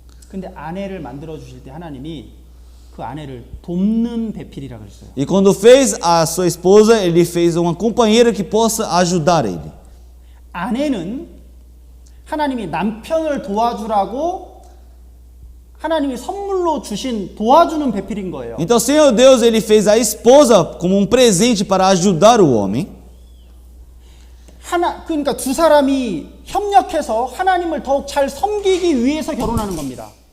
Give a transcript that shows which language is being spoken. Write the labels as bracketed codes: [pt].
[ko] 근데 아내를 만들어 주실 때 하나님이 그 아내를 돕는 배필이라 그랬어요. [pt] E quando fez a sua esposa, ele fez uma companheira que possa ajudar ele. [ko] 아내는 하나님이 남편을 도와주라고 하나님이 선물로 주신 도와주는 배필인 거예요. [pt] Então, o Senhor Deus ele fez a esposa como um presente para ajudar o homem. [ko] 그러니까 두 사람이 협력해서 하나님을 더욱 잘 섬기기 위해서 결혼하는 겁니다.